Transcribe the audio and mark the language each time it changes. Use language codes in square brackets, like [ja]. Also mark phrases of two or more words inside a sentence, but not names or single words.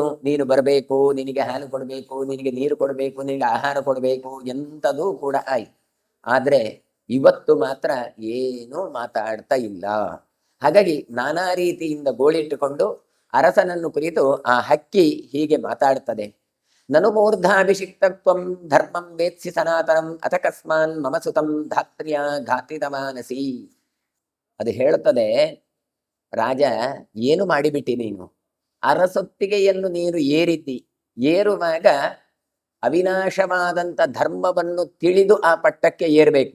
[kn] ನೀನು ಬರಬೇಕು, ನಿನಗೆ ಹಾಲು ಕೊಡಬೇಕು, ನಿನಗೆ ನೀರು ಕೊಡಬೇಕು, ನಿನಗೆ ಆಹಾರ ಕೊಡಬೇಕು, ಎಂಥದೂ ಕೂಡ ಆಯ್ತು. ಆದ್ರೆ ಇವತ್ತು ಮಾತ್ರ ಏನೂ ಮಾತಾಡ್ತಾ ಇಲ್ಲ. ಹಾಗಾಗಿ ನಾನಾ ರೀತಿಯಿಂದ ಗೋಳಿಟ್ಟುಕೊಂಡು ಅರಸನನ್ನು ಕುರಿತು ಆ ಹಕ್ಕಿ ಹೀಗೆ ಮಾತಾಡ್ತದೆ. [sa] ನನು ಮೂರ್ಧಾಭಿಷಿಕ್ತತ್ವಂ ಧರ್ಮಂ ವೇತ್ಸಿ ಸನಾತನಂ ಅಥಕಸ್ಮಾನ್ ಮಮ ಸುತಂ ಧಾತ್ರ್ಯ ಘಾತಿತಮಾನಸಿ. [kn] ಅದು ಹೇಳುತ್ತದೆ, ರಾಜ ಏನು ಮಾಡಿಬಿಟ್ಟಿ ನೀನು? ಅರಸೊತ್ತಿಗೆಯನ್ನು ನೀನು ಏರುವಾಗ ಅವಿನಾಶವಾದಂಥ ಧರ್ಮವನ್ನು ತಿಳಿದು ಆ ಪಟ್ಟಕ್ಕೆ ಏರಬೇಕು.